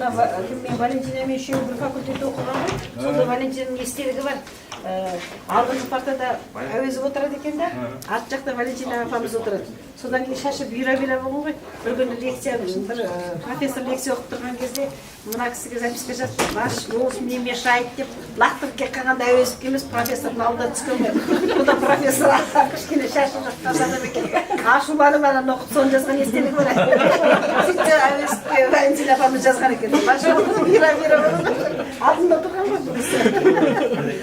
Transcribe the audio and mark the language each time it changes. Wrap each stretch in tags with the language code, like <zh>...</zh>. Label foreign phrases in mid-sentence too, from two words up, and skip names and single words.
<kk>мен Валентинамен үшеуі бір факультетте оқыған ғой. Сонда Валентинаның естелігі бар. Алдыңғы партада Әуезов отырады екен да, арт жақта Валентина апамыз отырады. Содан кейін шашы бұйра болған ғой. Bir күні лекция, бір профессор лекция оқып тұрған кезде мына кісіге записка жазып,</kk> <ru>ваш голос мне мешает</ru> <kk>деп лақтырып келіп қалғанда Әуезовке емес емес профессордың алдына түскен ғой. Бұл да профессор кішкене шашы жақтан адам екен. Ашуланып ана оқып соны жазған естелігі бар. Сөйтсе әуеске Валентина апамыз жазған екен. Машалла, мира алдында тұрған ғой бұл кісі.</kk>